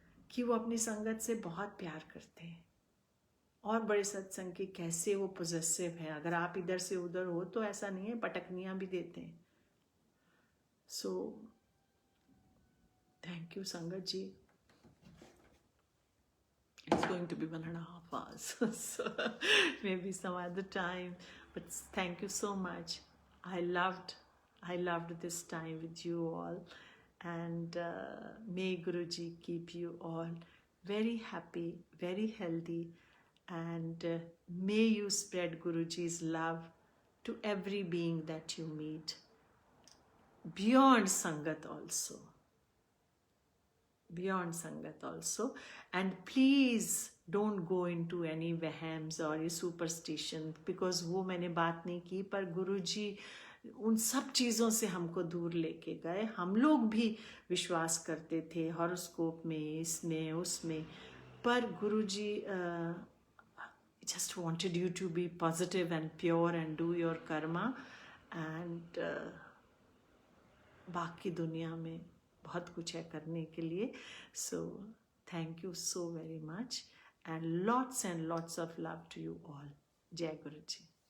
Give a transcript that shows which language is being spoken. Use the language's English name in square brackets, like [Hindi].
[Hindi] कि वो अपनी संगत से बहुत प्यार करते हैं. और बड़े सत्संग की कैसे वो पोजेसिव है. अगर आप इधर से उधर हो तो ऐसा नहीं है, पटकनियाँ भी देते हैं. [English] So thank you Sangat ji. It's going to be 1.5 hours, so maybe some other time. But thank you so much. I loved this time with you all, and may Guruji keep you all very happy, very healthy, and may you spread Guruji's love to every being that you meet, beyond Sangat also. Beyond Sangat also. And please don't go into any vahams or superstition, because [Hindi] वो मैंने बात नहीं की, पर गुरुजी उन सब चीज़ों से हमको दूर लेके गए. हम लोग भी विश्वास करते थे हॉरोस्कोप में, इसमें उसमें, पर गुरुजी [English] just wanted you to be positive and pure and do your karma, and [Hindi] बाकी दुनिया में बहुत कुछ है करने के लिए. [English] So thank you so very much, and lots of love to you all. Jai Guruji.